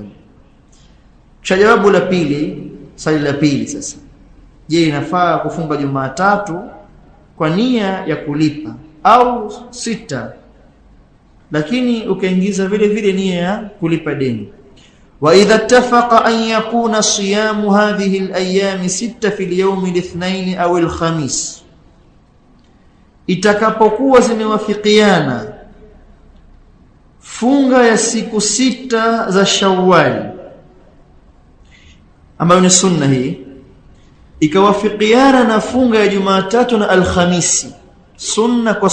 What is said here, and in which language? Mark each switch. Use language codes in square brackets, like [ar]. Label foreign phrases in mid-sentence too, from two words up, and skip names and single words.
[sw] Cha jawabu la pili, swali la pili sasa, je, inafaa kufunga Jumatatu kwa nia ya kulipa au 6 lakini ukaingiza vile vile nia ya kulipa deni? [ar] وإذا اتفق أن يكون صيام هذه الأيام 6 في اليوم الاثنين أو الخميس, [sw] itakapokuwa zimewafikiana funga ya siku 6 za Shawwal ambayo ni sunna hii, ikawafikiana na funga ya Jumatatu na Alhamisi, sunna kwa